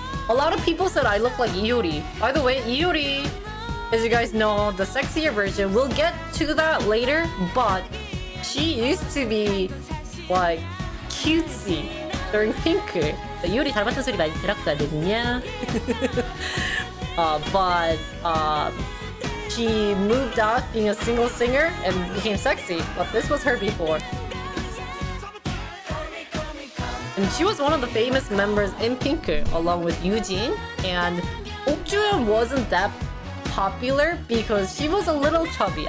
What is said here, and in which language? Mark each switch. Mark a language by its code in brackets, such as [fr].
[en] A lot of people said I look like Iori. By the way, Iori, as you guys know, the sexier version, we'll get to that later, but she used to be like cutesy during Pink. [ko] Iori 닮았다는 소리 많이 들었거든요. [en] But she moved out being a single singer and became sexy, but this was her before. And she was one of the famous members in Pink, along with Eugene. And Okjuyeon wasn't that popular because she was a little chubby.